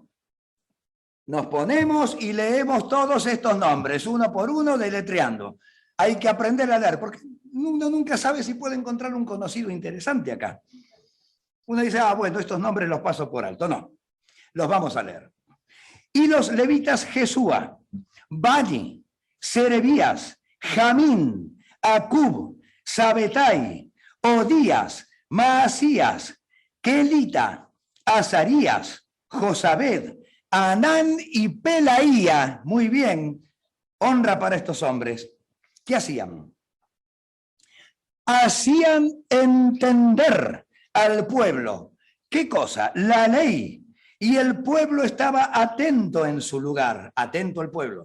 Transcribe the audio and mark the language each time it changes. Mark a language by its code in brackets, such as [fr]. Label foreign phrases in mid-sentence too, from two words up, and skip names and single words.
[es] Nos ponemos y leemos todos estos nombres, uno por uno, deletreando. Hay que aprender a leer, porque uno nunca sabe si puede encontrar un conocido interesante acá. Uno dice, bueno, estos nombres los paso por alto. No, los vamos a leer. Y los levitas Jesúa, Bani, Serebías, Jamín, Acub, Sabetai, Odías, Maasías, Kelita, Azarías, Josabed, Anán y Pelaía. Muy bien, honra para estos hombres. ¿Qué hacían? Hacían entender al pueblo. ¿Qué cosa? La ley. Y el pueblo estaba atento en su lugar, atento al pueblo.